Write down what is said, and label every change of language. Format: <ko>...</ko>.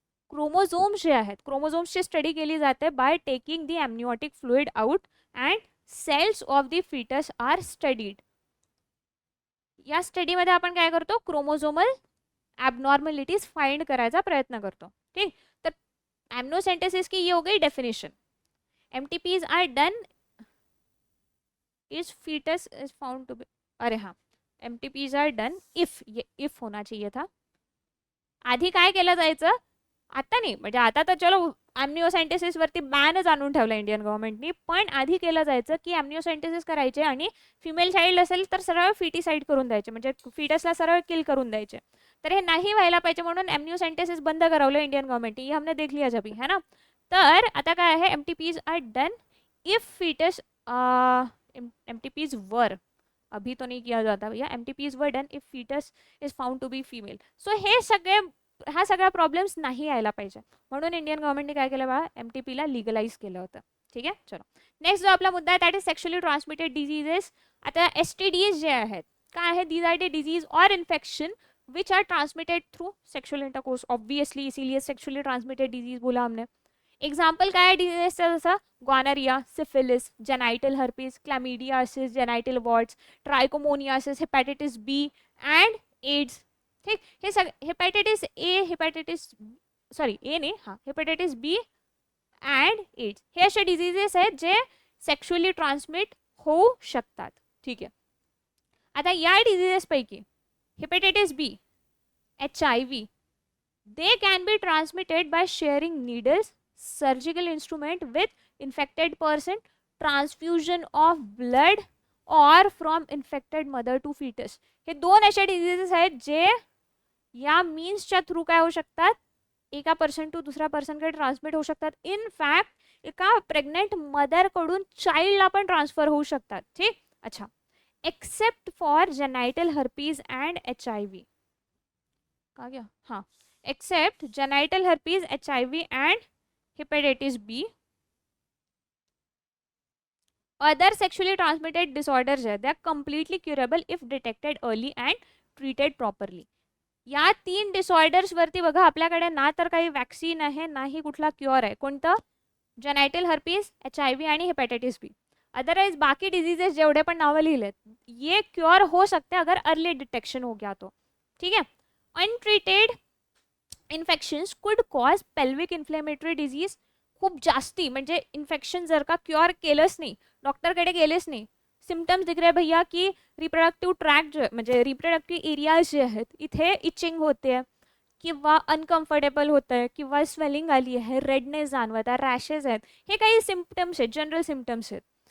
<mr>Chromosomes जे आहेत क्रोमोझोम्सची study केली जाते</mr> <en>By taking the amniotic fluid out and cells of the fetus are studied.</en> <mr>या स्टडीमध्ये आपण काय करतो, क्रोमोझोमल ॲबनॉर्मलिटीज फाइंड करायचा प्रयत्न करतो.</mr> <hi>ठीक, तर एमनोसेंटेसिस की ये हो गई definition.</hi> <en>MTPs are done is foetus is found to be, अरे हाँ, MTPs are done if,</en> <hi>ये इफ होना चाहिए था.</hi> <mr>आधी काय केलं जायचं, आता नाही म्हणजे आता तर चलो ॲम्निओसायंटिसिस वरती बॅनच आणून ठेवला इंडियन गव्हर्नमेंटनी, पण आधी केलं जायचं की ॲम्निओसायंटिसिस करायचे आणि फिमेल चाइल्ड असेल तर सरळ फिटिसाइड करून द्यायचे, म्हणजे फिटसला सरळ किल करून द्यायचे. तर हे नाही व्हायला पाहिजे म्हणून ॲम्निओसायंटिसिस बंद करवलं इंडियन गव्हर्नमेंटने,</mr> <hi>ये हमने देख लिया जभी है ना.</hi> <mr>तर आता काय आहे,</mr> <en>MTPs are done if fetus, MTPs वर,</en> <hi>अभी तो नहीं किया जाता भैया,</hi> <en>MTPs were done if foetus is found to be female.</en> <mr>So हे सगळे, हा सगळा प्रॉब्लेम्स नाही यायला पाहिजे म्हणून इंडियन गव्हर्नमेंटने काय केलं बा, एमटीपीला लिगलाइज केलं होतं. ठीक आहे, चलो नेक्स्ट जो आपला मुद्दा आहे</mr> <en>That is sexually transmitted diseases.</en> <mr>आता एसटीडीज जे आहेत काय आहे,</mr> <en>These are the disease और infection which are transmitted through sexual intercourse.</en> <hi>Obviously इसीलिए सेक्शुअली ट्रांसमिटेड डिजीज बोला हमने.</hi> <mr>एग्जाम्पल काय आहे डिजीजेसचं, जसं गॉनरिया, syphilis, genital herpes, क्लॅमिडियासिस, genital wards, ट्रायकोमोनियासिस, hepatitis B and AIDS. ठीक, हे सगळे हेपॅटायटिस ए, हेपॅटायटिस सॉरी ए नाही, हां हेपॅटायटिस बी अँड एड्स हे असे डिझीजेस आहेत जे सेक्शुअली ट्रान्समिट होऊ शकतात. ठीक आहे, आता या डिझीजेसपैकी</mr> <en>Hepatitis B, HIV, they can be transmitted by sharing needles, surgical instrument with infected person, transfusion of blood or from infected mother to fetus.</en> <mr>हे दोन असे डिझीजेस आहेत जे या मीन्सच्या थ्रू काय होऊ शकतात, एका पर्सन टू दुसऱ्या पर्सनकडे ट्रान्समिट होऊ शकतात. इन फॅक्ट एका प्रेग्नेंट मदरकडून चाइल्डला पण ट्रान्सफर होऊ शकतात.</mr> <en>ठीक, अच्छा, except for genital herpes and HIV. का गया, हाँ, except genital herpes, HIV and hepatitis B. Other sexually transmitted disorders they are completely curable if detected early and treated properly.</en> <mr>या 3 disorders वरती बघा आपल्याकडे ना तर काही वॅक्सीन आहे ना ही कुठला क्युअर आहे. कोणतं, जेनाइटल हर्पीज, HIV आणि हेपॅटायटिस बी. अदरवाइज बाकी डिजीजेस जेवढे पण नावं लिहिलेत</mr> <hi>ये क्योर हो सकते अगर अर्ली डिटेक्शन हो गया तो.</hi> <en>ठीक है, untreated infections could cause pelvic inflammatory disease.</en> <mr>खूप जास्ती म्हणजे इन्फेक्शन जर का क्युअर केलंच नाही, डॉक्टरकडे गेलेच नाही,</mr> <hi>सिम्टम्स दिख रहे भैया</hi> <mr>की रिप्रोडक्टिव्ह ट्रॅक म्हणजे रिप्रोडक्टिव्ह एरियाज जे आहेत इथे इचिंग होते किंवा अनकम्फर्टेबल होतं आहे किंवा स्वेलिंग आली आहे, रेडनेस जाणवत आहे, रॅशेस आहेत, हे काही सिम्पटम्स आहेत, जनरल सिम्पटम्स आहेत.</mr>